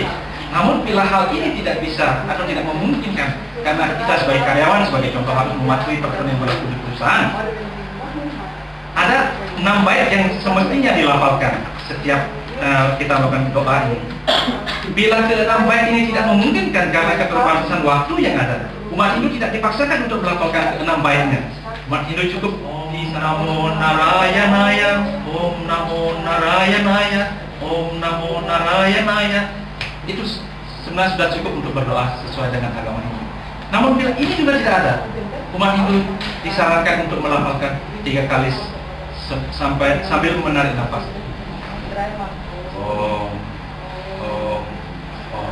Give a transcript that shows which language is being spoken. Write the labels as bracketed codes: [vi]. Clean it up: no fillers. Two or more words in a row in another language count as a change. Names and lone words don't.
[id] Namun bila hal ini tidak bisa atau tidak memungkinkan, karena kita sebagai karyawan, sebagai contoh harus mematuhi peraturan yang berlaku di perusahaan, ada 6 bait yang semestinya dilafalkan setiap kita melakukan doa ini. Bila ke-6 bait ini tidak memungkinkan karena keterbatasan waktu yang ada, umat Hindu tidak dipaksakan untuk melafalkan ke-6 baitnya. Umat Hindu cukup [sa] Om Namo Narayanaya, Om Namo Narayanaya, Om Namo Narayanaya. [id] Itu sebenarnya sudah cukup untuk berdoa sesuai dengan agama Hindu. Namun bila ini juga tidak ada, umat Hindu disarankan untuk melafalkan 3 kali sambil menarik nafas. [sa] Om, Om, Om.